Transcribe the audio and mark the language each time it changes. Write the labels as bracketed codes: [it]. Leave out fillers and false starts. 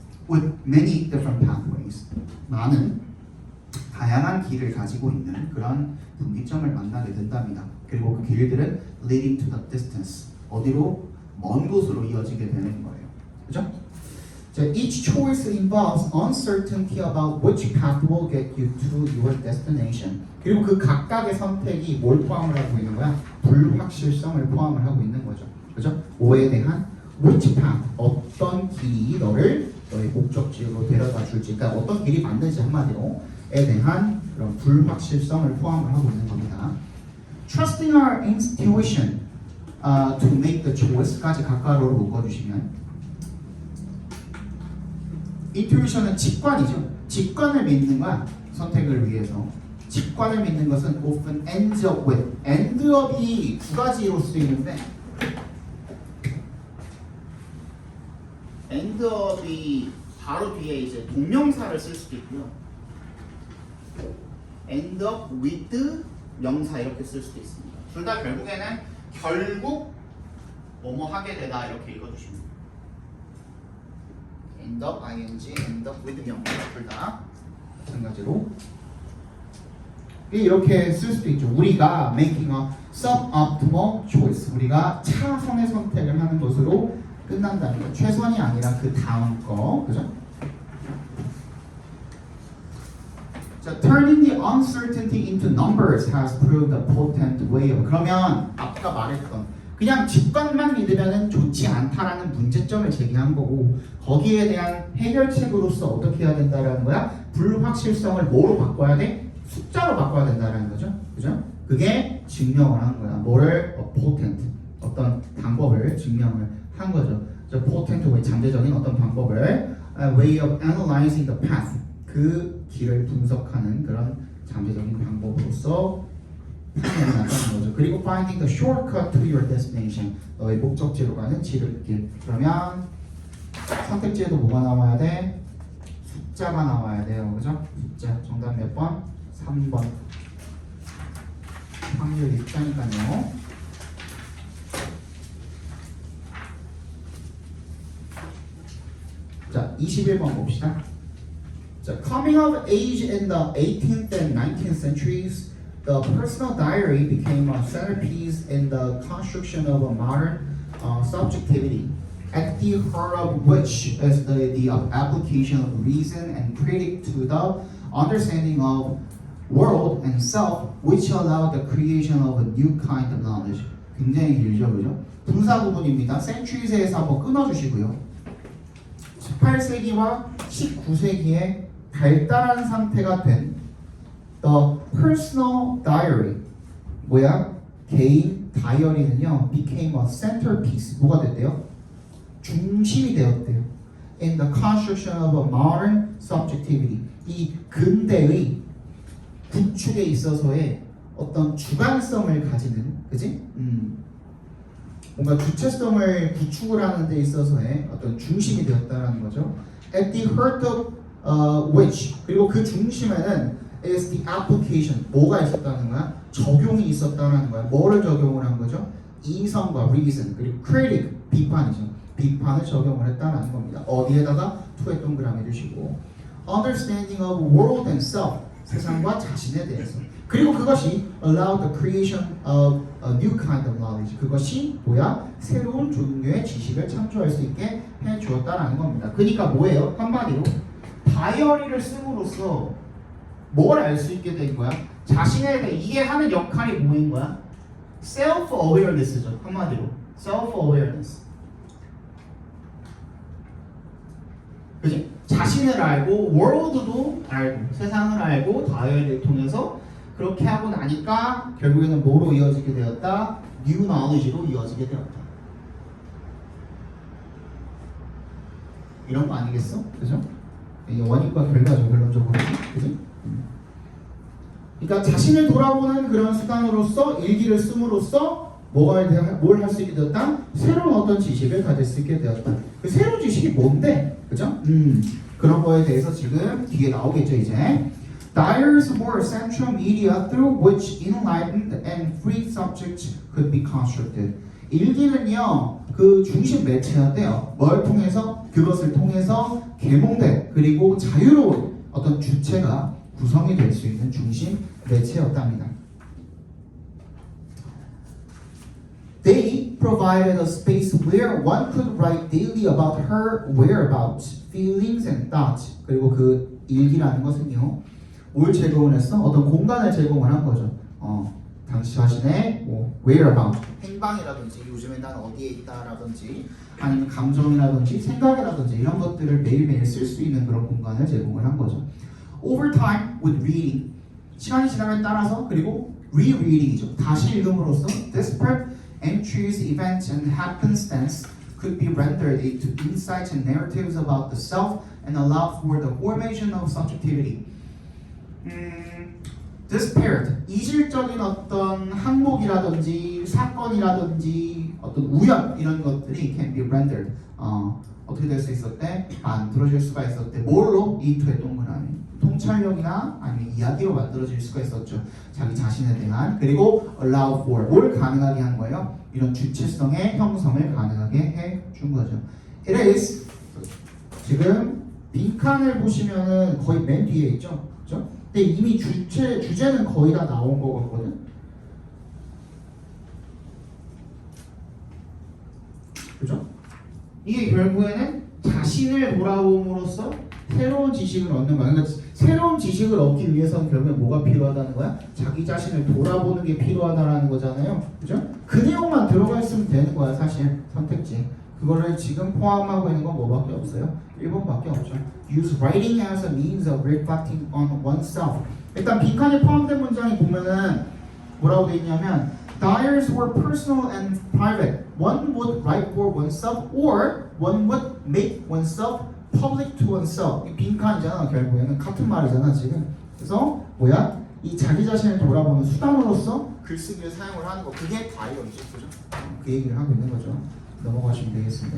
[en] With many different pathways, [ko] 많은 다양한 길을 가지고 있는 그런 분기점을 만나게 된답니다. 그리고 그 길들은 [en] leading to the distance, [ko] 어디로? 먼 곳으로 이어지게 되는 거예요. 그죠? [en] Each choice involves uncertainty about which path will get you to your destination. [ko] 그리고 그 각각의 선택이 뭘 포함을 하고 있는 거야? 불확실성을 포함을 하고 있는 거죠. 그죠? 뭐에 대한 [en] which path, [ko] 어떤 길이 너의 목적지로 데려다 줄지, 그러니까 어떤 길이 맞는지 한마디로에 대한 그런 불확실성을 포함을 하고 있는 겁니다. [en] Trusting our intuition to make the choice [ko] 까지 가까이로 묶어주시면, intuition은 직관이죠. 직관을 믿는 거야. 선택을 위해서. 직관을 믿는 것은 [en] often ends up with, [ko] end up이 두 가지로 쓰이는데, end up이 바로 뒤에 이제 동명사를 쓸 수도 있고요. end up with 명사 이렇게 쓸 수도 있습니다. 둘 다 결국에는 결국 뭐뭐 하게 되다 이렇게 읽어주시면 돼요. end up, ing, end up with 명사 둘 다 마찬가지로 이렇게 쓸 수도 있죠. 우리가 [en] making a suboptimal choice, [ko] 우리가 차선의 선택을 하는 것으로 끝난다는 거. 최선이 아니라 그 다음 거, 그죠? [en] 자, turning the uncertainty into numbers has proved a potent way of. [ko] 그러면 아까 말했던 그냥 직관만 믿으면 좋지 않다라는 문제점을 제기한 거고, 거기에 대한 해결책으로서 어떻게 해야 된다라는 거야? 불확실성을 뭐로 바꿔야 돼? 숫자로 바꿔야 된다라는 거죠. 그죠? 그게 증명을 한 거야. 뭐를? potent, 어떤 방법을 증명을 한 거죠. potent way, 잠재적인 어떤 방법을 [en] way of analyzing the path, [ko] 그 길을 분석하는 그런 잠재적인 방법으로서 판단이 나타나는 거죠. 그리고 [en] finding the shortcut to your destination, [ko] 너의 목적지로 가는 지름길. 그러면 선택지에도 뭐가 나와야 돼? 숫자가 나와야 돼요. 그죠? 숫자. 정답 몇 번? 3번. 확률 있다니까요. 자, 21번 봅시다. [en] 자, coming of age in the 18th and 19th centuries, the personal diary became a centerpiece in the construction of a modern subjectivity, at the heart of which is the application of reason and critique to the understanding of world and self, which allowed the creation of a new kind of knowledge. [ko] 굉장히 길죠, 그죠? 분사 부분입니다. centuries에서 한번 끊어주시고요. 18세기와 19세기에 발달한 상태가 된 [en] The Personal Diary, [ko] 뭐야? 개인 다이어리는요 [en] became a centerpiece, [ko] 뭐가 됐대요? 중심이 되었대요. [en] In the construction of a modern subjectivity, [ko] 이 근대의 구축에 있어서의 어떤 주관성을 가지는, 그지? 뭔가 주체성을 구축을 하는 데 있어서의 어떤 중심이 되었다라는 거죠. [en] At the heart of which, [ko] 그리고 그 중심에는 [en] is the application, [ko] 뭐가 있었다는 거야? 적용이 있었다는 거야. 뭐를 적용을 한 거죠? 이성과 reason, 그리고 critic, 비판이죠. 비판을 적용을 했다는 겁니다. 어디에다가? to에 동그라미 해주시고, [en] understanding of world and self, [ko] 세상과 자신에 대해서. 그리고 그것이 [en] allow the creation of a new kind of knowledge, [ko] 그것이 뭐야? 새로운 종류의 지식을 창조할 수 있게 해주었다는 겁니다. 그러니까 뭐예요? 한마디로 다이어리를 씀으로써 뭘 알 수 있게 된 거야? 자신에 대해, 이게 하는 역할이 뭐인 거야? self-awareness죠. 한마디로 self-awareness. 그지? 자신을 알고 world도 알고 세상을 알고 다이어리를 통해서 그렇게 하고 나니까 결국에는 뭐로 이어지게 되었다? [en] new knowledge [ko] 로 이어지게 되었다. 이런 거 아니겠어? 그죠? 이게 원인과 결과죠, 결론적으로. 그지? 그러니까 자신을 돌아보는 그런 수단으로서 일기를 씀으로써 뭘 할 수 있게 되었다? 새로운 어떤 지식을 가질 수 있게 되었다. 그 새로운 지식이 뭔데? 그죠? 그런 거에 대해서 지금 뒤에 나오겠죠, 이제. [en] Dyers were central media through which enlightened and free subjects could be constructed. [ko] 일기는요, 그 중심 매체였대요. 뭘 통해서? 그것을 통해서 계몽된 그리고 자유로운 어떤 주체가 구성이 될 수 있는 중심 매체였답니다. [en] They provided a space where one could write daily about her whereabouts, feelings and thoughts. [ko] 그리고 그 일기라는 것은요, 뭘 제공을 했어? 어떤 공간을 제공을 한 거죠. 당시 자신의 뭐 whereabout, 행방이라든지 요즘에 난 어디에 있다라든지 아니면 감정이라든지 생각이라든지 이런 것들을 매일매일 쓸 수 있는 그런 공간을 제공을 한 거죠. [en] Over time with reading, [ko] 시간이 지남에 따라서 그리고 rereading이죠. 다시 읽음으로써 [en] disparate entries, events, and happenstance could be rendered into insights and narratives about the self and allow for the formation of subjectivity. [ko] disparate, 이질적인 어떤 항목이라든지 사건이라든지 어떤 우연 이런 것들이 [en] can be rendered. [ko] 어떻게 될 수 있었대? 만들어질 수가 있었대. 뭘로? into의 동그라미. 통찰력이나 아니면 이야기로 만들어질 수가 있었죠. 자기 자신에 대한. 그리고 [en] allow for, [ko] 뭘 가능하게 한 거예요? 이런 주체성의 형성을 가능하게 해준 거죠. It is, 지금 빈칸을 보시면은 거의 맨 뒤에 있죠. 그죠? 근데 이미 주제는 거의 다 나온 거 같거든. 그죠? 이게 결국에는 자신을 돌아봄으로써 새로운 지식을 얻는 거야. 그러니까 새로운 지식을 얻기 위해서는 결국에 뭐가 필요하다는 거야? 자기 자신을 돌아보는 게 필요하다라는 거잖아요. 그죠? 그 내용만 들어가 있으면 되는 거야, 사실. 선택지. 그거를 지금 포함하고 있는 건 뭐밖에 없어요? 1번밖에 없죠. [en] Use writing as a means of reflecting on oneself. [ko] 일단 빈칸에 포함된 문장이 보면은 뭐라고 돼 있냐면 [en] Dyers were personal and private. One would write for oneself or one would make oneself public to oneself. [ko] 이 빈칸이잖아. 결국에는 같은 말이잖아 지금. 그래서 뭐야? 이 자기 자신을 돌아보는 수단으로서 글쓰기를 사용을 하는 거. 그게 다이어리죠. 그죠? 그 얘기를 하고 있는 거죠. 넘어가시면 되겠습니다.